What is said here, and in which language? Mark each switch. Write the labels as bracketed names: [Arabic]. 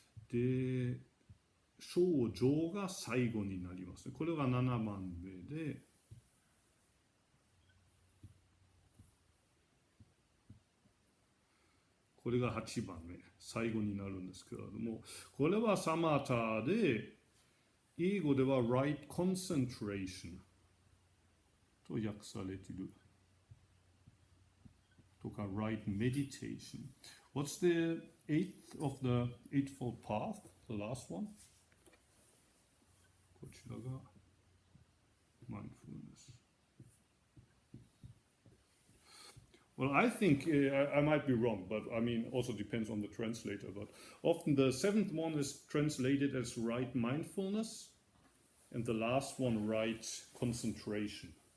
[Japanese] で、少女が最後になりますね。これは7番目で、これが8番目、最後になるんですけれども、これはサマタで、英語では [English] right concentration [Japanese] と訳されている。とか [English] right meditation. What's the eighth of the Eightfold Path? The last one? [Japanese] こちらが mindfulness. [English] Well, I think I might be wrong, but also depends on the translator. But often the seventh one is translated as right mindfulness, and the last one right concentration.